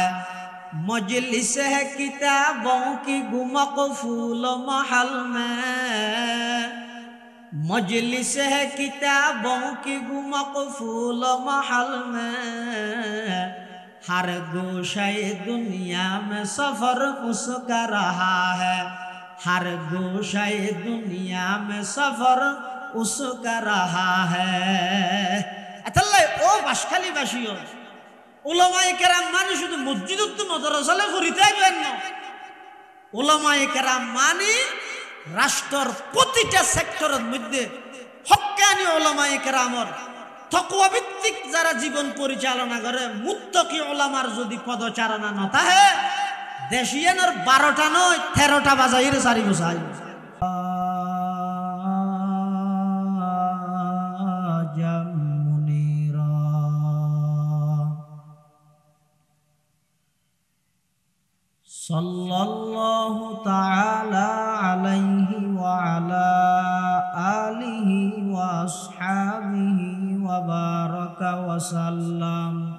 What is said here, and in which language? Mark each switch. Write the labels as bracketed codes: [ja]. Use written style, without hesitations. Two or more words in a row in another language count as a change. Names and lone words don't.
[ur] مجلس ہے کتابوں کی گمقفول محل میں، مجلس ہے کتابوں کی گمقفول محل میں. ہر گوشۂ دنیا میں سفر اس کا رہا ہے، ہر گوشۂ دنیا میں سفر اس کا رہا ہے. [ctg] অতল্লা ও বাঁশখালী বাশিয়ো উলামায়ে কেরাম মানি শুধু মসজিদত মাদ্রাসালে ফরিতে আইবেন না। উলামায়ে কেরাম মানি রাষ্ট্র প্রতিটা সেক্টরের মধ্য হক্কানি উলামায়ে কেরামর তাকওয়া ভিত্তিক যারা জীবন পরিচালনা করে মুত্তাকি উলামার যদি পদচারণা না থাকে দেশিয়ানোর 12টা নয় 13টা বাজাইর সারি বসাই। [ar] صلى الله تعالى عليه وعلى آله وأصحابه وبارك وسلم.